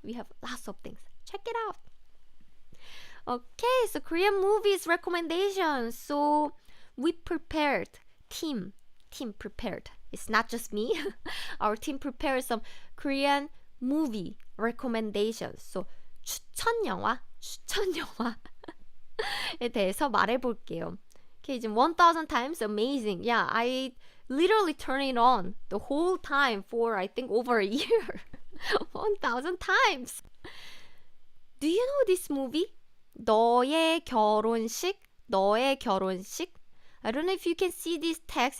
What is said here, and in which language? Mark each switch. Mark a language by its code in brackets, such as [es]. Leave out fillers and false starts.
[en] We have lots of things. Check it out. Okay, so Korean movies recommendations. So we prepared, team prepared. It's not just me. Our team prepared some Korean movie recommendations. [ko] So 추천 영화에 대해서 말해볼게요. [en] Okay, 지금 1000 times amazing. Yeah, I literally turn it on the whole time for I think over a year. 1000 times. Do you know this movie? [ko] 너의 결혼식. [en] I don't know if you can see this text.